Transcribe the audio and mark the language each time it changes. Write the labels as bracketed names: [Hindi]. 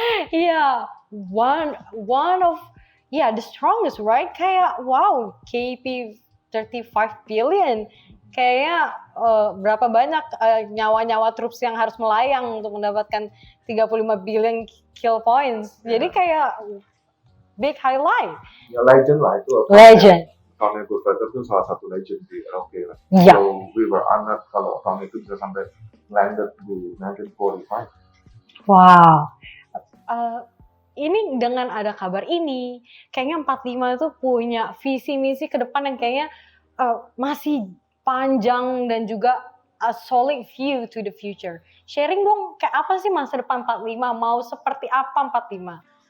[Indonesian] Iya, [English] one of the strongest, right? [Indonesian] Kayak wow, KP 35 billion. Kayaknya berapa banyak nyawa-nyawa troops yang harus melayang untuk mendapatkan [English] 35 billion kill points. [Indonesian] Jadi kayak [English] big highlight. [Indonesian] Ya legend lah itu. Legend. Account Good Fighter itu salah satu legend di ROK lah. [English] Yeah. So we were honored [Indonesian] kalau account itu bisa sampai landed di 1945. Wow. Ini dengan ada kabar ini, kayaknya 45 itu punya visi misi ke depan yang kayaknya masih panjang dan juga [English] a solid view to the future. [Indonesian] Sharing dong, kayak apa sih masa depan 45? Mau seperti apa 45?